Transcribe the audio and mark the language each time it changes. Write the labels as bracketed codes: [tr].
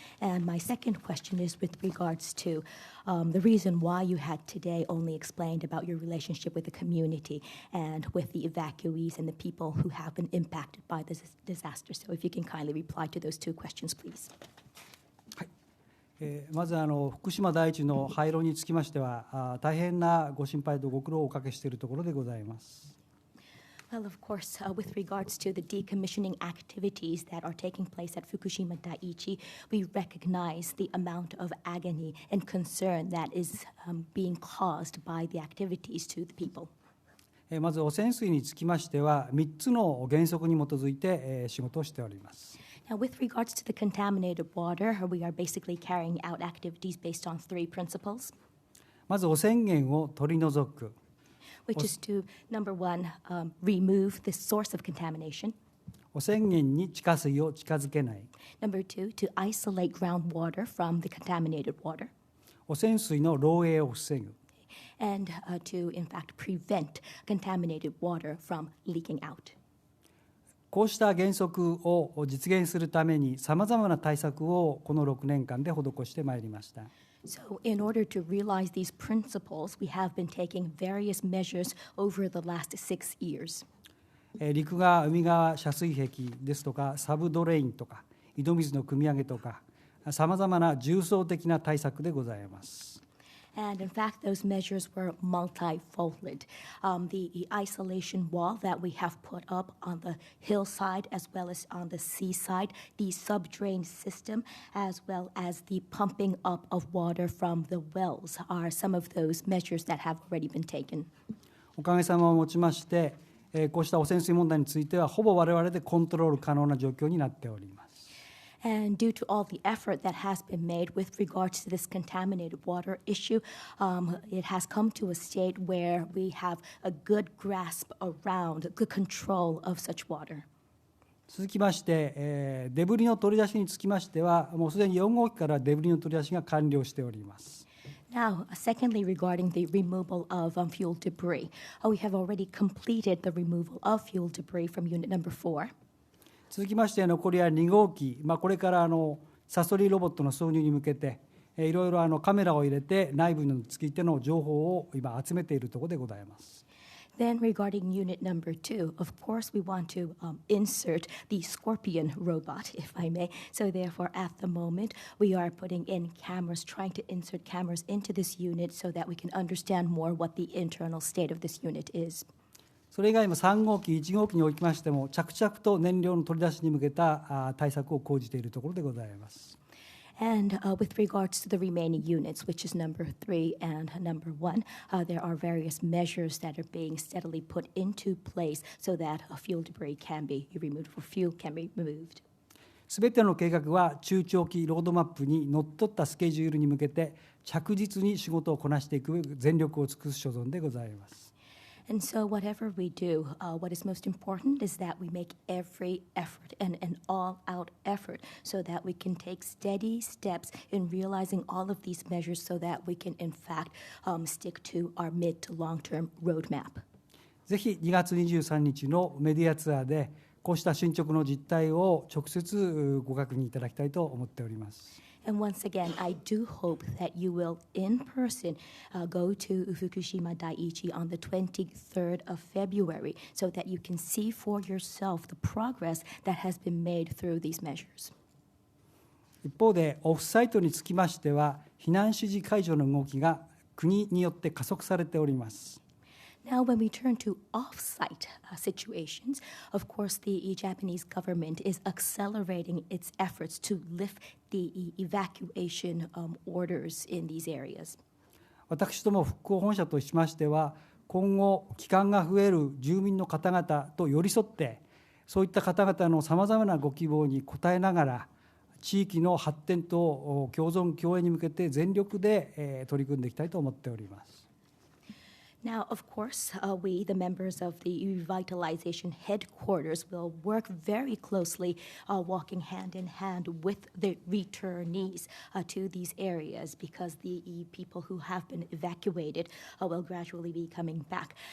[en] And my second question is with regards to the reason why you had today only explained about your relationship with the community and with the evacuees and the people who have been impacted by this disaster. So if you can kindly reply to those two questions, please. [ja] まず福島第一の廃炉につきましては大変なご心配とご苦労をおかけしているところでございます。 [en] Well, of course, with regards to the decommissioning activities that are taking place at Fukushima Daiichi, we recognize the amount of agony and concern that is being caused by the activities to the people. [ja] まず汚染水につきましては3つの原則に基づいて仕事をしております。 [en] Now, with regards to the contaminated water, we are basically carrying out activities based on three principles. [ja] まず汚染源を取り除く。 [en] Which is to, number one, remove the source of contamination. [ja] 汚染源に地下水を近づけない。 [en] Number two, to isolate groundwater from the contaminated water. [ja] 汚染水の漏洩を防ぐ。 [en] And to, in fact, prevent contaminated water from leaking out. [ja] こうした原則を実現するためにさまざまな対策をこの6年間で施してまいりました。 [en] So in order to realize these principles, we have been taking various measures over the last 6 years. [ja] 陸側、海側遮水壁ですとか、サブドレインとか、井戸水の汲み上げとか、さまざまな重層的な対策でございます。 [en] And in fact, those measures were multifold. The isolation wall that we have put up on the hillside as well as on the seaside, the subdrain system, as well as the pumping up of water from the wells are some of those measures that have already been taken. [ja] おかげさまをもちまして、こうした汚染水問題についてはほぼ我々でコントロール可能な状況になっております。 [en] And due to all the effort that has been made with regards to this contaminated water issue, it has come to a state where we have a good grasp around, good control of such water. [ja] 続きまして、デブリの取り出しにつきましては、もうすでに4号機からデブリの取り出しが完了しております。 [en] Now, secondly, regarding the removal of fuel debris, we have already completed the removal of fuel debris from unit number 4. [ja] 続きまして残りは2号機、これからサソリロボットの挿入に向けていろいろカメラを入れて内部についての情報を今集めているところでございます。 [en] Then regarding unit number 2, of course we want to insert the Scorpion robot, if I may. So therefore, at the moment, we are putting in cameras, trying to insert cameras into this unit so that we can understand more what the internal state of this unit is. [ja] それ以外も3号機、1号機におきましても着々と燃料の取り出しに向けた対策を講じているところでございます。 [en] And with regards to the remaining units, which is number 3 and number 1, there are various measures that are being steadily put into place so that fuel debris can be removed, or fuel can be removed. [ja] すべての計画は中長期ロードマップにのっとったスケジュールに向けて着実に仕事をこなしていく全力を尽くす所存でございます。 [en] And so whatever we do, what is most important is that we make every effort and an all-out effort so that we can take steady steps in realizing all of these measures so that we can in fact stick to our mid to long-term roadmap. [ja] ぜひ2月23日のメディアツアーでこうした進捗の実態を直接ご確認いただきたいと思っております。 [en] And once again, I do hope that you will, in person, go to Fukushima Daiichi on the 23rd of February so that you can see for yourself the progress that has been made through these measures. [ja] 一方で、オフサイトにつきましては、避難指示解除の動きが国によって加速されております。 [en] Now, when we turn to off-site situations, of course, the Japanese government is accelerating its efforts to lift the evacuation orders in these areas. [ja] 私ども復興本社としましては、今後、帰還が増える住民の方々と寄り添って、そういった方々のさまざまなご希望に応えながら、地域の発展と共存共栄に向けて全力で取り組んでいきたいと思っております。 [en] Now, of course, we, the members of the revitalization headquarters, will work very closely, walking hand in hand with the returnees to these areas, because the people who have been evacuated will gradually be coming back.